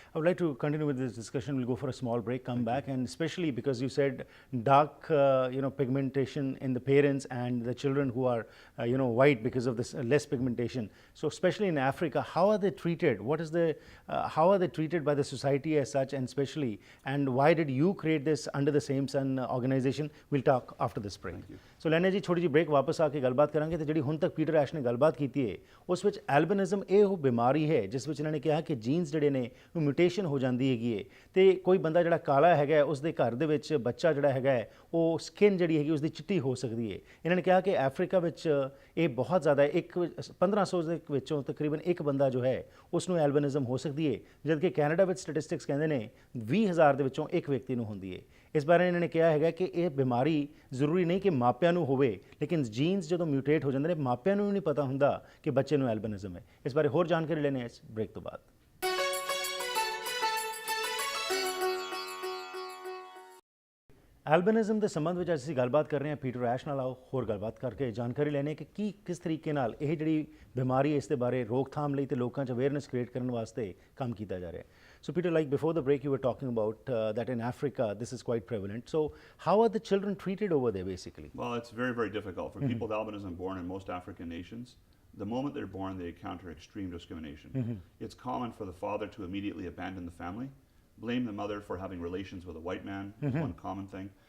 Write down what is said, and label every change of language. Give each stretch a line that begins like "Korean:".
English: I would like to continue with this discussion. We'll go for a small break, come back, and especially because you said dark, pigmentation in the parents and the children who are, white because of this less pigmentation. So, especially in Africa, how are they treated? What is the, how are they treated by the society as such, and especially, and why did you create this under the Same Sun organization? We'll talk after this break.
Punjabi: So, ਲੈਣੇ ਜੀ ਛੋਟੀ ਜਿਹੀ break ਵਾਪਸ ਆ ਕੇ ਗੱਲਬਾਤ ਕਰਾਂਗੇ ਤੇ ਜਿਹੜੀ ਹੁਣ ਤੱਕ ਪੀਟਰ ਐਸ਼ ਨੇ ਗੱਲਬਾਤ ਕੀਤੀ ਹੈ ਉਸ ਵਿੱਚ ਐਲਬਿਨਿਜ਼ਮ ਇਹ ਉਹ ਬਿਮਾਰੀ ਹੈ ਜਿਸ ਵਿੱਚ ਇਹਨਾਂ ਨੇ ਕਿਹਾ ਕਿ ਜੀਨਸ ਜਿਹੜੇ ਨੇ ਉਹ ਮਿਊਟੇਸ਼ਨ ਹੋ ਜਾਂਦੀ ਹੈਗੀ ਹੈ ਤੇ ਕੋਈ ਬੰਦਾ ਜਿਹੜਾ ਕਾਲਾ ਹੈਗਾ ਉਸ ਦੇ ਘਰ ਦੇ ਵਿੱਚ ਬੱਚਾ ਜਿਹੜਾ ਹੈਗਾ ਉਹ ਸਕਿਨ ਜਿਹੜੀ ਹੈਗੀ ਉਸ ਦੀ ਚਿੱਟੀ ਹੋ ਸਕਦੀ ਹੈ। ਇਹਨਾਂ ਨੇ ਕਿਹਾ ਕਿ ਅਫਰੀਕਾ ਵਿੱਚ ਇਹ ਬਹੁਤ ਜ਼ਿਆਦਾ ਹੈ, 1500 ਦੇ ਵਿੱਚੋਂ ਤਕਰੀਬਨ ਇੱਕ ਬੰਦਾ ਜੋ ਹੈ ਉਸ ਨੂੰ ਐਲਬਿਨਿਜ਼ਮ ਹੋ ਸਕਦੀ ਹੈ, ਜਦਕਿ ਕੈਨੇਡਾ ਵਿੱਚ ਸਟੈਟਿਸਟਿਕਸ ਕਹਿੰਦੇ ਨੇ 20,000 ਦੇ ਵਿੱਚੋਂ ਇੱਕ ਵਿਅਕਤੀ ਨੂੰ ਹੁੰਦੀ ਹੈ। ਇਸ ਬਾਰੇ ਇਹਨਾਂ ਨੇ ਕਿਹਾ ਹੈਗਾ ਕਿ ਇਹ ਬਿਮਾਰੀ ਜ਼ਰੂਰੀ ਨਹੀਂ ਕਿ ਮਾਪਿਆਂ ਨੂੰ ਹੋਵੇ, ਲੇਕਿਨ ਜੀਨਸ ਜਦੋਂ ਮਿਊਟੇਟ ਹੋ ਜਾਂਦੇ ਨੇ ਮਾਪਿਆਂ ਨੂੰ ਵੀ ਨਹੀਂ ਪਤਾ ਹੁੰਦਾ ਕਿ ਬੱਚੇ ਨੂੰ ਐਲਬਿਨਿਜ਼ਮ ਹੈ। ਇਸ ਬਾਰੇ ਹੋਰ ਜਾਣਕਾਰੀ ਲੈਣੇ ਇਸ ਬ੍ਰੇਕ ਤੋਂ ਬਾਅਦ। ਐਲਬਿਨਿਜ਼ਮ ਦੇ ਸੰਬੰਧ ਵਿੱਚ ਅਸੀਂ ਗੱਲਬਾਤ ਕਰ ਰਹੇ ਹਾਂ ਪੀਟਰ ਐਸ਼ ਨਾਲ। ਆਓ ਹੋਰ ਗੱਲਬਾਤ ਕਰਕੇ ਜਾਣਕਾਰੀ ਲੈਣੇ ਕਿ ਕਿਸ ਤਰੀਕੇ ਨਾਲ ਇਹ ਜਿਹੜੀ ਬਿਮਾਰੀ ਹੈ ਇਸ ਦੇ ਬਾਰੇ ਰੋਕਥਾਮ ਲਈ ਤੇ ਲੋਕਾਂ 'ਚ ਅਵੇਅਰਨੈਸ ਕ੍ਰੀਏਟ ਕਰਨ ਵਾਸਤੇ ਕੰਮ ਕੀਤਾ ਜਾ ਰਿਹਾ ਹੈ।
English: So Peter, like before the break you were talking about that in Africa this is quite prevalent. So how are the children treated over there basically? Well, it's very, very difficult. For people with albinism born in most African nations, the moment they're born, they encounter extreme discrimination. It's common for the father to immediately abandon the family, blame the mother for having relations with a white man, one common thing.